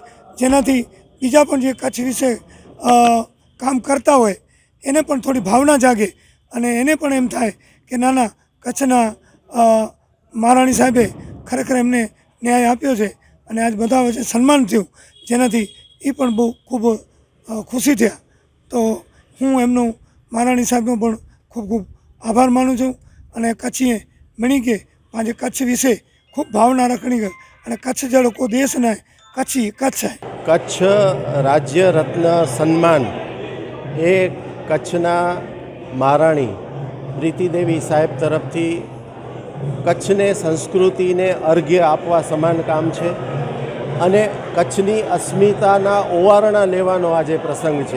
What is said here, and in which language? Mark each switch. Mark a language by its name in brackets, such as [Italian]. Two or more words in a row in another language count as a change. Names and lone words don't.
[Gujarati] જેનાથી બીજા પણ જે કચ્છ વિશે કામ કરતા હોય એને પણ થોડી ભાવના જાગે અને એને પણ એમ થાય કે નાના કચ્છના મહારાણી સાહેબે ખરેખર એમને ન્યાય આપ્યો છે અને આજ બધા વચ્ચે સન્માન થયું, જેનાથી એ પણ બહુ ખૂબ ખુશી થયા. તો હું એમનું મહારાણી સાહેબનો પણ ખૂબ ખૂબ આભાર માનું છું. [Kachhi] અને કચ્છીએ મણી કે પાંहिंजे કચ્છ વિશે ખૂબ ભાવના રખણી ગઈ અને કચ્છ જहिड़ो કો દેશ ન આહે, કચ્છ હી કચ્છ આહે. [Gujarati] કચ્છ રાજ્ય રત્ન સન્માન એ કચ્છના મહારાણી પ્રીતિદેવી સાહેબ તરફથી કચ્છને સંસ્કૃતિને અર્ઘ્ય આપવા સમાન કામ છે અને કચ્છની અસ્મિતાના ઓવારણા લેવાનો આજે પ્રસંગ છે.